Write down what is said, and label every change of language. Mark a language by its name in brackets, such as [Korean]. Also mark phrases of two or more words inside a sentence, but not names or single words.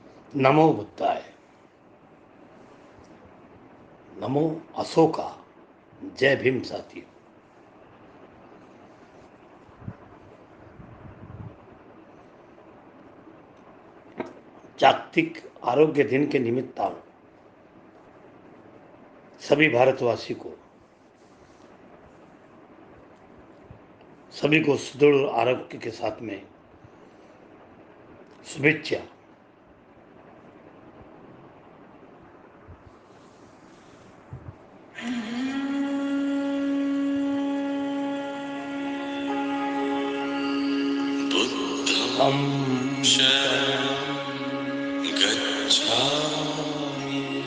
[Pali] नमो बुद्धाय, नमो अशोका। [Hindi] जय भीम साथियों। जागतिक आरोग्य दिन के निमित्त सभी भारतवासी को, सभी को सुदृढ़ आरोग्य के साथ में शुभेच्छा। [Pali] बुद्धं शरणं गच्छामि,